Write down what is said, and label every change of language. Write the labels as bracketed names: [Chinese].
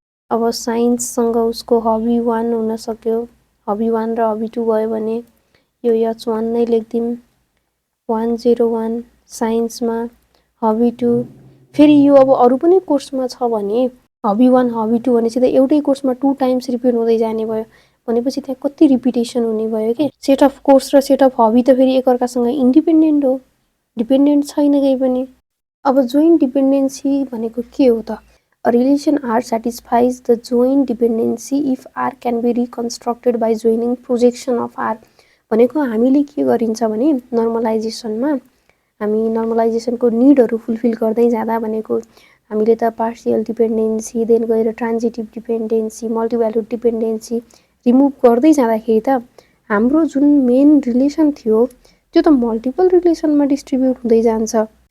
[Nepali] अब साइन्ससँग उसको हबी 1 हुन सक्यो, हबी 1 र हबी 2 भयो भने यो H1 नै लेख्दिम, 101 साइन्समा हबी 2। फेरि यो अब अरू पनि कोर्समा छ भने हबी 1 हबी 2 भनेपछि त एउटै कोर्समा 2 टाइम्स रिपिट हुँदै जाने भयो, भनेपछि त्यहाँ कति रिपिटेसन हुने भयो कि। सेट अफ कोर्स र सेट अफ हबी त फेरि एकअर्कासँग इन्डिपेन्डेन्ट हो, डिपेन्डेन्ट छैन केही पनि। अब जोइन्ट डिपेन्डेन्सी भनेको के हो त, [English] a relation R satisfies the joint dependency if R can be reconstructed by joining projection of R। [Nepali] भनेको हामीले के गरिन्छ भने नर्मलाइजेसनमा हामी नर्मलाइजेसनको निडहरू फुलफिल गर्दै जाँदा भनेको हामीले त पार्सियल डिपेन्डेन्सी देन गएर ट्रान्जिटिभ डिपेन्डेन्सी मल्टिभ्याल्युड डिपेन्डेन्सी रिमुभ गर्दै जाँदाखेरि त हाम्रो जुन मेन रिलेसन थियो त्यो त मल्टिपल रिलेसनमा डिस्ट्रिब्युट हुँदै जान्छ।